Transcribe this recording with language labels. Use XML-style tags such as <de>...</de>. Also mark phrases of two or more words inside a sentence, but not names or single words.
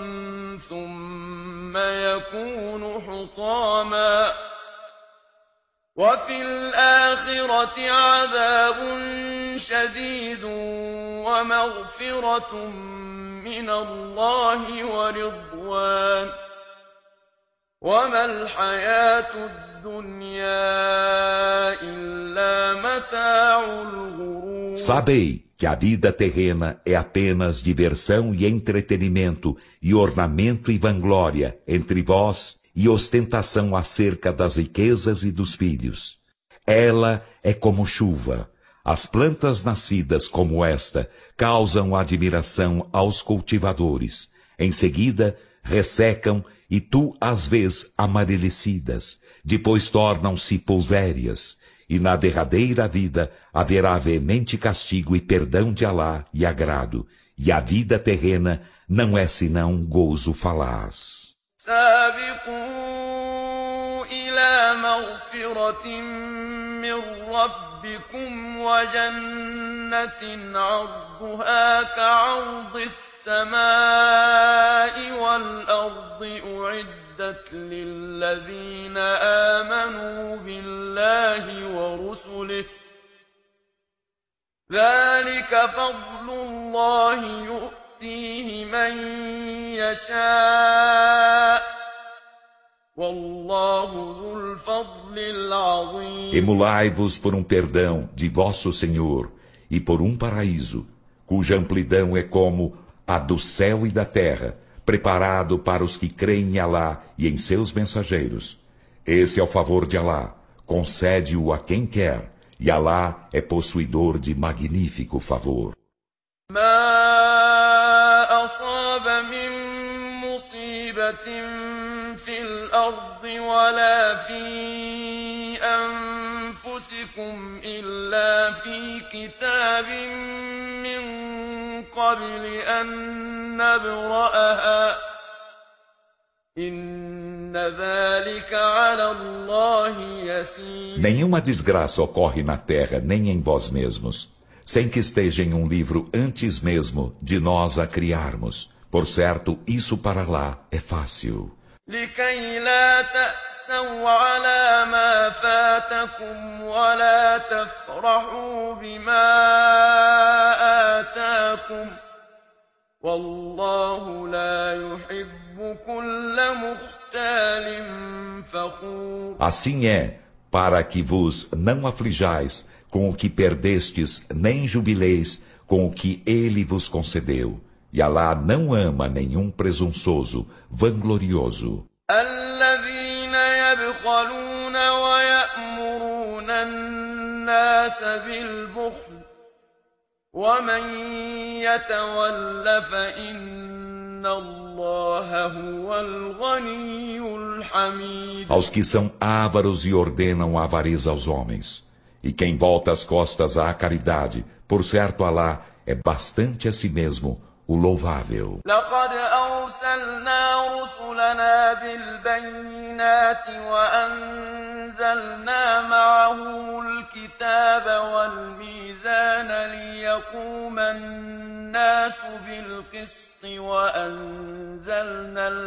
<ar>ثم يكون حطاما وفي الآخرة عذاب شديد ومغفرة من الله ورضوان وما الحياة الدنيا إلا متاع الغرور.</ar> <pt>Sabei que a vida terrena é apenas diversão e entretenimento e ornamento e vanglória entre vós e ostentação acerca das riquezas e dos filhos. Ela é como chuva. As plantas nascidas como esta causam admiração aos cultivadores. Em seguida, ressecam e tu as vês amarelecidas. Depois tornam-se pulvérias. E na derradeira vida haverá veemente castigo e perdão de Alá e agrado. E a vida terrena não é senão gozo falaz.</pt> <ar>سابقوا إلى مغفرة من ربكم وجنة عرضها كعرض السماء والأرض أعدت للذين آمنوا بالله ورسله ذلك فضل الله يؤتيه من يشاء والله ذو الفضل العظيم.</ar> <pt>Emulai-vos por um perdão de vosso Senhor e por um paraíso, cuja amplidão é como a do céu e da terra, preparado para os que creem em Alá e em seus mensageiros. Esse é o favor de Alá, concede-o a quem quer, e Alá é possuidor de magnífico favor.</pt> <ar>ما أصاب من مصيبة في الأرض ولا في أنفسكم إلا في كتاب من قبل أن نبرأها إن ذلك على الله يسير.</ar> <pt>Nenhuma desgraça ocorre na terra, nem em vós mesmos, sem que esteja em um livro antes mesmo de nós a criarmos. Por certo, isso para lá é fácil.</pt> <ar>لكي لا تأسوا على ما فاتكم ولا تفرحوا بما آتاكم والله لا يحب كل مختال فخور.</ar> <pt>Assim é, para que vos não aflijais com o que perdestes, nem jubileis com o que ele vos concedeu. E Alá não ama nenhum presunçoso, vanglorioso.</pt> <ar>الذين يبخلون ويأمرون الناس بالبخل ومن يتول فإن الله هو الغني الحميد.</ar> <pt>Aos que são ávaros e ordenam a avareza aos homens, E quem volta as costas à caridade, por certo Alá é bastante a si mesmo o louvável.</pt> <ar>لقد أرسلنا رسلنا بالبينات وأنزلنا معهم الكتاب والميزان ليقوم الناس بالقسط وأنزلنا</ar>